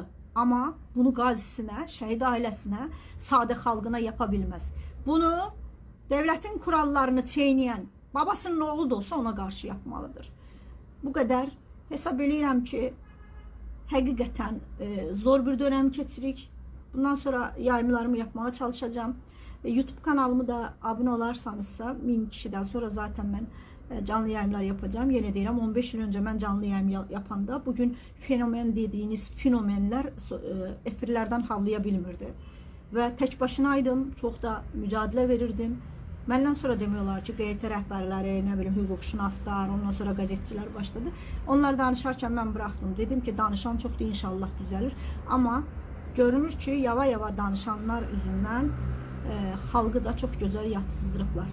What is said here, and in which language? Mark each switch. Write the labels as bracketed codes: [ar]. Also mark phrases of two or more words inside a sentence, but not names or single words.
[az] Amma bunu qazisinə, şəhid ailəsinə, sadə xalqına yapa bilməz. Bunu devlətin kurallarını çeynəyən babasının oğlu da olsa ona qarşı yapmalıdır. Bu qədər. Hesab edirəm ki, həqiqətən zor bir dönəm keçirik. [tr] Bundan sonra yayımlarımı yapmaya çalışacağım. YouTube kanalımı da abone olarsanızsa 1000 kişiden sonra zaten ben canlı yayımlar yapacağım. Yine deyirəm, 15 yıl önce ben canlı yayım yapanda bugün fenomen dediğiniz fenomenler efirlerden havlaya bilmirdi. Ve tek başınaydım, çok da mücadele verirdim. [az] Məndən sonra demiyorlar ki, QYT rəhbərləri, nə bilim, hüquqşünaslar, ondan sonra qəzetçilər başladı. Onlar danışarkən mən bıraxdım. Dedim ki, danışan çoxdur, inşallah düzəlir. Amma görünür ki, yava-yava danışanlar üzündən xalqı da çox gözəl yatızdırıblar.